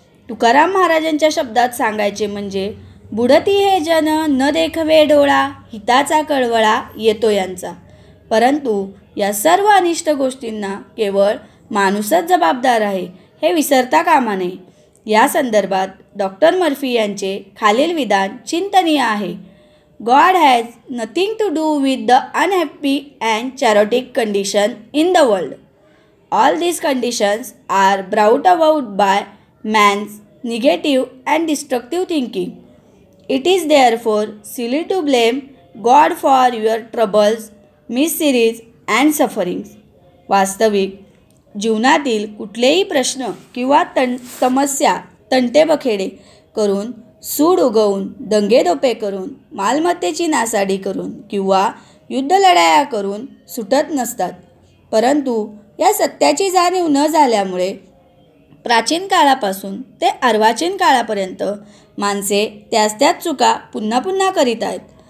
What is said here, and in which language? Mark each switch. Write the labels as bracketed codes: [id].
[mr] तुकाराम महाराजांच्या शब्दात सांगायचे म्हणजे, बुडती हे जन न देखवे डोळा, हिताचा कळवळा येतो यांचा. परंतु या सर्व अनिष्ट गोष्टींना केवळ माणूसच जबाबदार आहे हे विसरता कामा नये. या संदर्भात डॉक्टर मर्फी यांचे खालील विधान चिंतनीय आहे. [en] God has nothing to do with the unhappy and chaotic condition in the world. All these conditions are brought about by man's negative and destructive thinking. It is therefore silly to blame God for your troubles, miseries and sufferings. [mr] वास्तविक जीवनातील कुठलेही प्रश्न किंवा समस्या तंटेबखेडे करून, सूड उगवून, दंगेदोपे करून, मालमत्तेची नासाडी करून किंवा युद्धलढाया करून सुटत नसतात. परंतु या सत्याची जाणीव न झाल्यामुळे प्राचीन काळापासून ते अर्वाचीन काळापर्यंत माणसे त्याच चुका पुन्हा पुन्हा करीत आहेत.